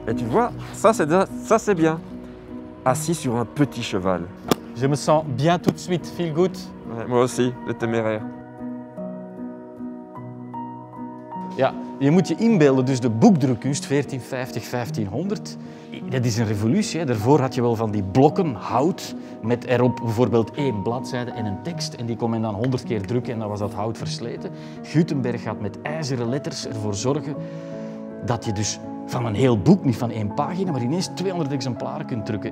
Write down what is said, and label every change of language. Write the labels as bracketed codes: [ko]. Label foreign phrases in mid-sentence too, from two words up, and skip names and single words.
[fr] vois, ça c'est bien. Assis sur un petit cheval. Je me sens bien tout de suite, [en] feel good. [fr] Ouais, moi aussi, le téméraire. [nl] Ja, je moet je inbeelden, dus de boekdrukkunst 1450, 1500, dat is een revolutie. Hè. Daarvoor had je wel van die blokken hout met erop bijvoorbeeld 1 bladzijde en een tekst. En die kon men dan 100 keer drukken en dan was dat hout versleten. Gutenberg gaat met ijzeren letters ervoor zorgen dat je dus van een heel boek, niet van 1 pagina, maar ineens 200 exemplaren kunt drukken.